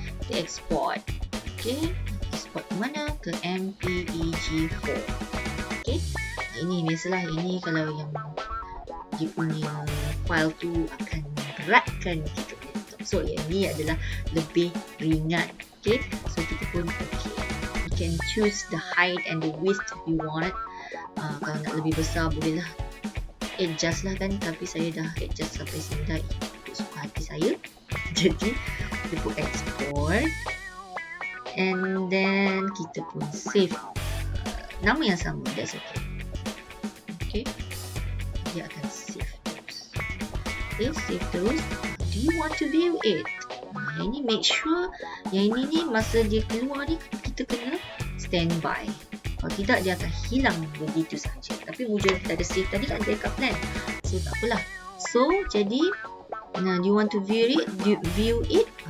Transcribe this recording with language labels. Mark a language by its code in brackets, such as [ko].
[ms] Kita export. Okey. Export ke mana? Ke MPEG-4. Okey. Ini biasalah, ini kalau yang dia punya file tu akan beratkan kita punya laptop. So yang ni adalah lebih ringan. Okey. So kita pun okey. [en] You can choose the height and the width if you want it. [ms] Kalau nak lebih besar bolehlah adjust lah kan, tapi saya dah adjust sampai sini dah ikut suka hati saya. Jadi kita pun export [en] and then [ms] kita pun save nama yang sama, [en] that's okay. [ms] Okay, dia akan save terus. Okay, save terus. [en] Do you want to view it? [ms] Yang ini make sure, yang ini ni masa dia keluar ni kita kena standby. Kalau tidak dia akan hilang begitu saja. Tapi wujud kita ada save tadi kan backup plan. So tak apalah. So jadi [en] do you want to view it?